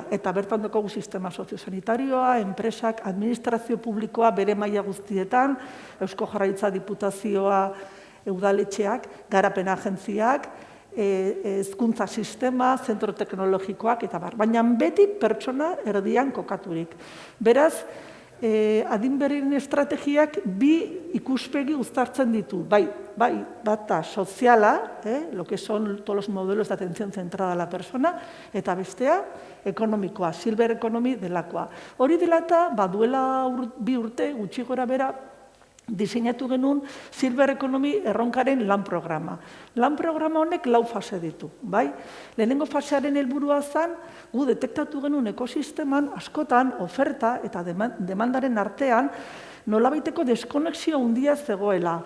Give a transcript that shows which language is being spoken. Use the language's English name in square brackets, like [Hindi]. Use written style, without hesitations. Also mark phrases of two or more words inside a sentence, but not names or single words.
[Basque] Eta bertan dugu sistema soziosanitarioa, enpresak, administrazio publikoa bere maila guztietan, Eusko Jaurlaritza Diputazioa, udaletxeak, garapen agentziak, hezkuntza sistema, zentro teknologikoak, eta baina beti pertsona erdian kokaturik. Beraz, adinberrien estrategiak bi ikuspegi uztartzen ditu. Bata soziala, [Spanish] lo que son todos los modelos de atención centrada a la persona, [Basque] eta bestea ekonomikoa, [English] Silver Economy [Basque] delakoa. Hori dela eta duela 2 urte gutxi gora bera diseinatu genuen [English] Silver Economy [Basque] erronkaren lan programa. Lan programa honek 4 fase ditu. Lehenengo fasearen helburua zen, gu detektatu genuen ekosisteman askotan oferta eta demandaren artean nolabaiteko deskonexio handia zegoela.